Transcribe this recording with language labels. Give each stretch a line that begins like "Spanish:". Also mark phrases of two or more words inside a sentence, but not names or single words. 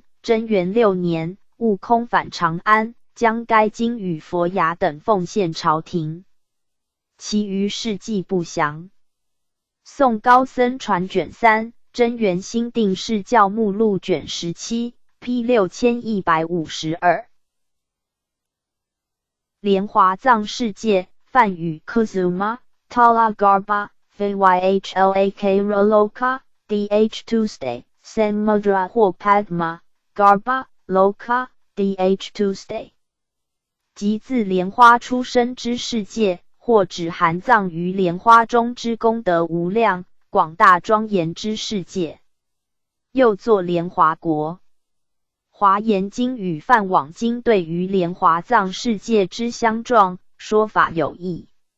Chinese: 贞元6年，悟空返长安，将该经与佛牙等奉献朝廷，其余事迹不详。宋高僧传卷3，贞元新定释教目录卷17 P 6152。莲华藏世界，梵语
Sanskrit: Kusuma Tala Garba Vyhlak Roloka Dh Tuesday
Chinese: Samudra 或
Sanskrit: Padma Garba Loka Dh Tuesday，
Chinese: 即自莲花出生之世界， 或指含藏于莲花中之功德无量、广大庄严之世界。又作莲华国。华严经与梵网经对于莲华藏世界之相状说法有异。